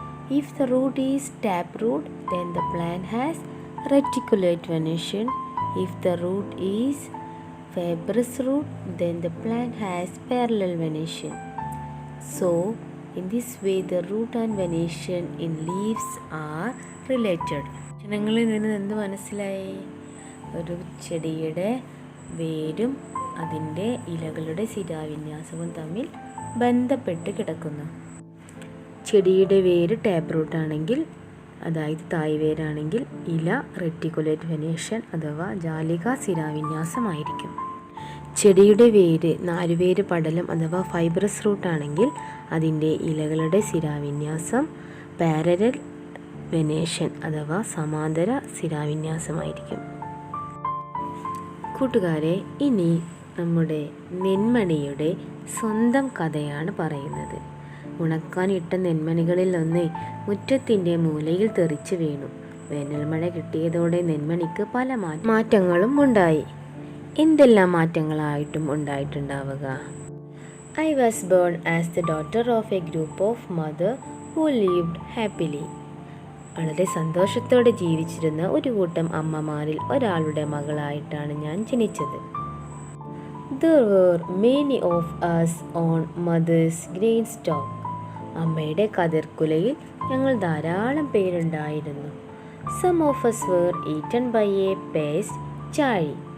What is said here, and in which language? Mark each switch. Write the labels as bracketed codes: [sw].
[en] If the root is taproot, then the plant has reticulate venation. If the root is fibrous root, then the plant has parallel venation. So, in this way, the root and venation in leaves are related. [ml] ജനങ്ങളിൽ നിന്ന് എന്ത് മനസ്സിലായി? ഒരു ചെടിയുടെ വേരും അതിൻ്റെ ഇലകളുടെ ശിരാവിന്യാസവും തമ്മിൽ ബന്ധപ്പെട്ട് കിടക്കുന്നു. ചെടിയുടെ വേര് ടാപ്പ് റൂട്ട് ആണെങ്കിൽ, അതായത് തായ് വേരാണെങ്കിൽ, ഇല റെറ്റിക്കുലേറ്റ് വെനേഷൻ അഥവാ ജാലിക ശിരാവിന്യാസമായിരിക്കും. ചെടിയുടെ വേര് നാലുവേര് പടലം അഥവാ ഫൈബ്രസ് റൂട്ട് ആണെങ്കിൽ അതിൻ്റെ ഇലകളുടെ ശിരാവിന്യാസം പാരലൽ വെനേഷൻ അഥവാ സമാന്തര ശിരാവിന്യാസമായിരിക്കും. കൂട്ടുകാരെ, ഇനി നമ്മുടെ നെന്മണിയുടെ സ്വന്തം കഥയാണ് പറയുന്നത്. ഉണക്കാനിട്ട നെന്മണികളിൽ ഒന്ന് മുറ്റത്തിൻ്റെ മൂലയിൽ തെറിച്ചു വീണു. വേനൽമഴ കിട്ടിയതോടെ നെന്മണിക്ക് പല മാറ്റങ്ങളും ഉണ്ടായി. എന്തെല്ലാം മാറ്റങ്ങളായിട്ടും ഉണ്ടായിട്ടുണ്ടാവുക? [en] I was born as the daughter of a group of mother who lived happily. [ml] വളരെ സന്തോഷത്തോടെ ജീവിച്ചിരുന്ന ഒരു കൂട്ടം അമ്മമാരിൽ ഒരാളുടെ മകളായിട്ടാണ് ഞാൻ ജനിച്ചത്. [en] There were many of us on mother's grain stalk. [ml] അമ്മയുടെ കതിർക്കുലയിൽ ഞങ്ങൾ ധാരാളം പേരുണ്ടായിരുന്നു. [en] Some of us were eaten by a pest, ചാഴി.